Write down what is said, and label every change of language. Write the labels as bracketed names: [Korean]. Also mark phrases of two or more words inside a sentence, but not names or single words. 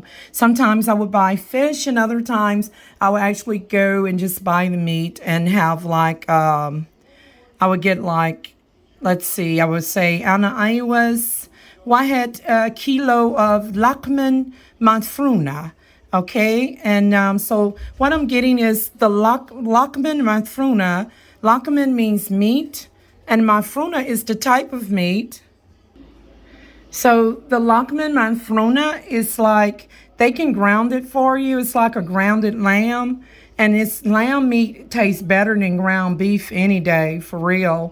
[English] Sometimes I would buy fish, and other times I would actually go and just buy the meat and have I would get let's see, I would say, Anna, I was [Arabic] واحد كيلو [English] of [Arabic] لحمة مفرومة. [English] Okay, and so what I'm getting is the [Arabic] لحمة مفرومة. [English] Lakman means meat. And mafruna is the type of meat. So the [Arabic] لحمة مفرومة [English] is like, they can ground it for you. It's like a grounded lamb. And it's lamb meat tastes better than ground beef any day, for real.